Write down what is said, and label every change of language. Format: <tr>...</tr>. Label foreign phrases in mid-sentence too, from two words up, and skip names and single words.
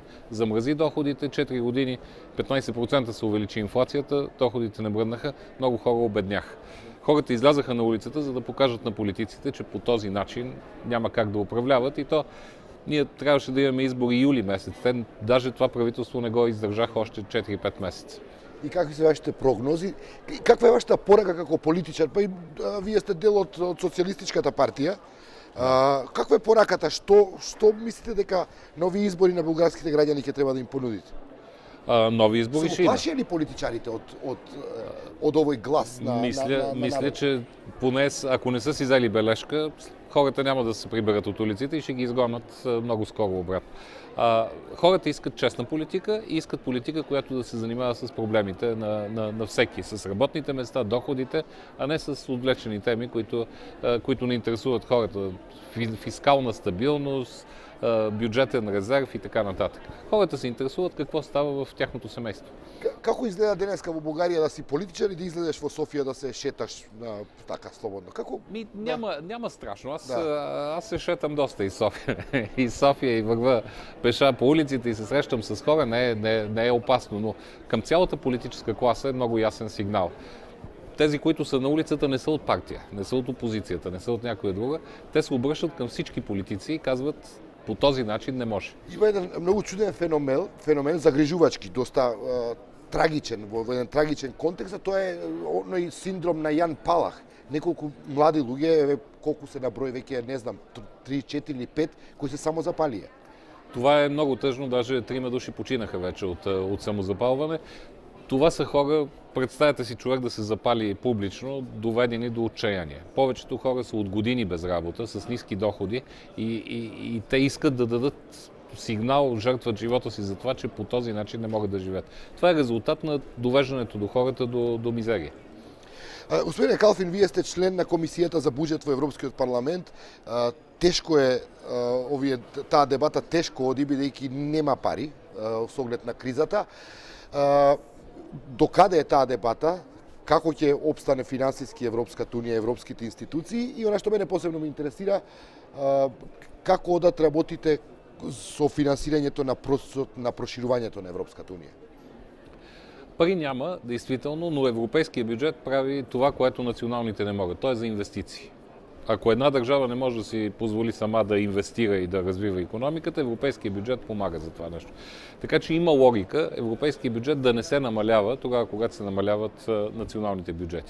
<bg>Замрази доходите, 4 години, 15% се увеличи инфлацията, доходите не бръднаха, много хора обедняха. Хората излязаха на улицата, за да покажат на политиците, че по този начин няма как да управляват и то ние трябваше да имаме избори юли месец. Даже това правителство не го издържаха още 4-5 месеца.</bg> <mk>И какви се вашите прогнози? Каква е вашата порака како политичар? Па и вие сте дел од социјалистичката партија. Каква е пораката? Што мислите дека нови избори на бугарските граѓани ќе треба да им понудите?</mk> <bg>Нови избори ще има.</bg> <mk>Се оплашени политичарите од овој глас на</mk> <bg>Мисля, че поне ако не са си взели бележка, хората няма да се приберат от улиците и ще ги изгонят много скоро обратно. Хората искат честна политика и искат политика, която да се занимава с проблемите на всеки, с работните места, доходите, а не с отвлечени теми, които не интересуват хората. Фискална стабилност, бюджетен резерв и така нататък. Хората се интересуват какво става в тяхното семейство.</bg> <mk>Како изгледа денеска во Бугарија да си политичар и да излезеш во Софија да се шеташ така слободно? Како?</mk> <bg>Няма страшно. Аз се шетам доста из София. Из София и върва пеша по улиците и се срещам с хора. Не е опасно, но към цялата политическа класа е много ясен сигнал. Тези, които са на улицата, не са от партия, не са от опозицията, не са от някоя друга. Те се обръщат към всички политици и казват, по този начин не може.</bg> <mk>Има еден много чуден феномен загрижувачки, доста трагичен, во еден трагичен контекст, а тоа е оној синдром на Јан Палах. Неколку млади луѓе, колку се на број веќе, не знам, 3, 4 или 5, кои се само запалија.</mk> <bg>Това е много тъжно, даже 3 души починаха вече от самозапалване. Това са хора, представете си човек да се запали публично, доведени до отчаяние. Повечето хора са от години без работа, с ниски доходи и те искат да дадат сигнал, жертват живота си за това, че по този начин не могат да живеят. Това е резултат на довеждането до хората до мизерия.</bg> <mk>Господине Калфин, вие сте член на Комисијата за буџет во Европскиот парламент. Тешко е таа дебата тешко оди бидејќи нема пари со оглед на кризата. Докаде е таа дебата? Како ќе обстане финансиски Европската унија, европските институции и она што мене посебно ме интересира, како одат работите со финансирањето на процесот на проширувањето на Европската унија?</mk> <bg>Пари няма, действително, но европейския бюджет прави това, което националните не могат. То е за инвестиции. Ако една държава не може да си позволи сама да инвестира и да развива икономиката, европейския бюджет помага за това нещо. Така че има логика европейския бюджет да не се намалява тогава, когато се намаляват националните бюджети.</bg>